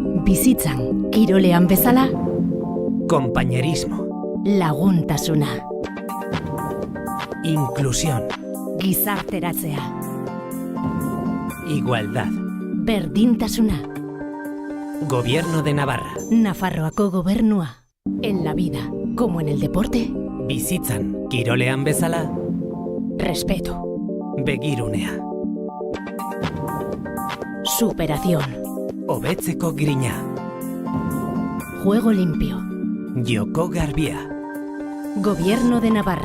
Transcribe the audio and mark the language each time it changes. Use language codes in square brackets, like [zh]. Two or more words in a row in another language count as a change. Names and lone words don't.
[eu] bizitzan, kirolean bezala, [es] compañerismo, [eu] laguntasuna, [es] inclusión, [eu] gizarteratzea, [es] igualdad, [eu] berdintasuna, Gobierno de Navarra, Nafarroako gobernua. [es] En la vida, como en el deporte, [eu] bizitzan, kirolean bezala, [es] respeto, [eu] begirunea, [es] superación, [eu] hobetzeko grina, [es] juego limpio, [eu] joko garbia, Gobierno de Navarra.